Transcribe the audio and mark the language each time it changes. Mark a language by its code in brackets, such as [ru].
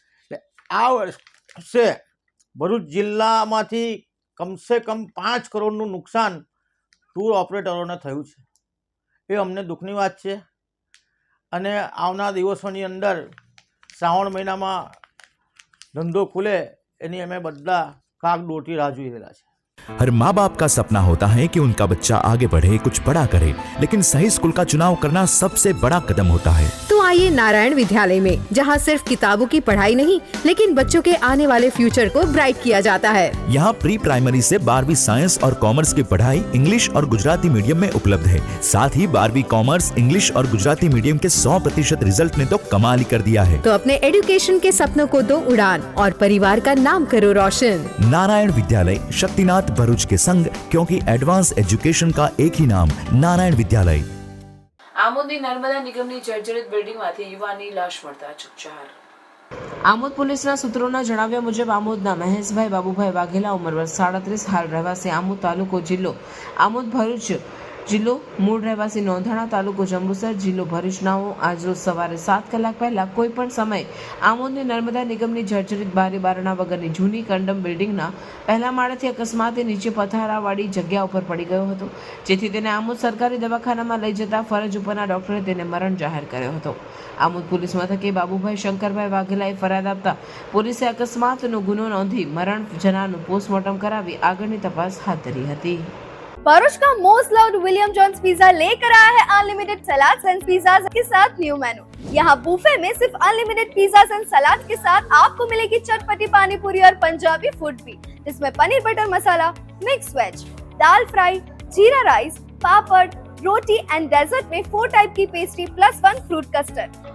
[gu] એટલે આ વર્ષે ભરૂચ જિલ્લામાંથી કમસે કમ 5 કરોડનું નુકસાન ટૂર ઓપરેટરોને થયું છે. એ અમને દુઃખની વાત છે. અને આવનાર દિવસોની અંદર શ્રાવણ મહિનામાં ધંધો ખુલે એની અમે બધા કાગ દોરથી રાહ જોઈ રહેલા છે. [hi] हर माँ बाप का सपना होता है कि उनका बच्चा आगे बढ़े, कुछ बड़ा करे, लेकिन सही स्कूल का चुनाव करना सबसे बड़ा कदम होता है. तो आइए नारायण विद्यालय में, जहाँ सिर्फ किताबों की पढ़ाई नहीं लेकिन बच्चों के आने वाले फ्यूचर को ब्राइट किया जाता है. यहाँ प्री प्राइमरी से 12वीं साइंस और कॉमर्स की पढ़ाई इंग्लिश और गुजराती मीडियम में उपलब्ध है. साथ ही 12वीं कॉमर्स, इंग्लिश और गुजराती मीडियम के 100% रिजल्ट ने तो कमाल ही कर दिया है. तो अपने एजुकेशन के सपनों को दो उड़ान और परिवार का नाम करो रोशन. नारायण विद्यालय, शक्तिनाथ, भरूच के संग, क्योंकि एडवांस एजुकेशन का एक ही नाम, नारायण विद्यालय. [gu] આમોદની નર્મદા નિગમની જર્જરિત બિલ્ડિંગમાંથી યુવાનની લાશ મળતા ચકચાર. આમોદ પોલીસના સૂત્રોના જણાવ્યા મુજબ આમોદના મહેશભાઈ બાબુભાઈ વાઘેલા, ઉંમર વર્ષ 37, હાલ રહેવાસી આમોદ, તાલુકો જિલ્લો આમોદ, ભરૂચ જિલ્લો, મૂળ રહેવાસી નોંધાણા, તાલુકો જંબુસર, જિલ્લો ભરૂચનાઓ આજરોજ સવારે 7 કલાક પહેલા કોઈપણ સમયે આમોદની નર્મદા નિગમની જર્જરિત બારી બારણા વગરની જૂની કંડમ બિલ્ડિંગના પહેલા માળેથી અકસ્માતે નીચે પથારાવાળી જગ્યા ઉપર પડી ગયો હતો, જેથી તેને આમોદ સરકારી દવાખાનામાં લઈ જતા ફરજ ઉપરના ડોક્ટરે તેને મરણ જાહેર કર્યો હતો. આમોદ પોલીસ મથકે બાબુભાઈ શંકરભાઈ વાઘેલાએ ફરિયાદ આપતા પોલીસે અકસ્માતનો ગુનો નોંધી મરણ જનારનું પોસ્ટમોર્ટમ કરાવી આગળની તપાસ હાથ ધરી હતી. [hi] भरूच का most loved William Jones pizza लेकर आया है अनलिमिटेड सलाद एंड पिज्जा के साथ न्यू मेनू. यहाँ बुफे में सिर्फ अनलिमिटेड पिज्जा एंड सलाद के साथ आपको मिलेगी चटपटी पानी पूरी और पंजाबी फूड भी, जिसमें पनीर बटर मसाला, मिक्स वेज, दाल फ्राई, जीरा rice, papad, roti and desert में 4 टाइप की पेस्ट्री प्लस 1 फ्रूट कस्टर्ड.